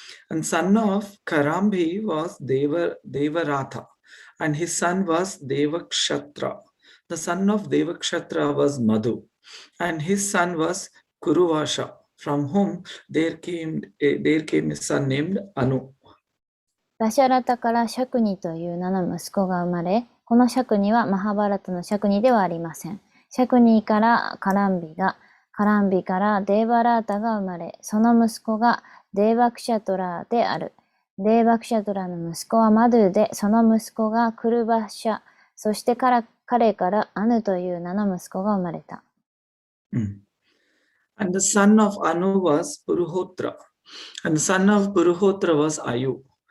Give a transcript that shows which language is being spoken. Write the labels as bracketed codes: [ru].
[en] And son of Karambhi was Devaratha. And his son was Devakshattra. The son of Devakshattra was Madhu. And his son was Kuruvasha, from whom there came a son named Anu. [ja] ダシャラタからシャクニという名の息子が生まれ、このシャクニはマハバラタのシャクニではありません。シャクニからカランビが、カランビからデーバラータが生まれ、その息子がデーバクシャトラである。デーバクシャトラの息子はマドゥで、その息子がクルバシャ、そして彼からアヌという名の息子が生まれた。 [en] And the son of Anu was Puruhotra. And the son of Puruhotra was Ayu.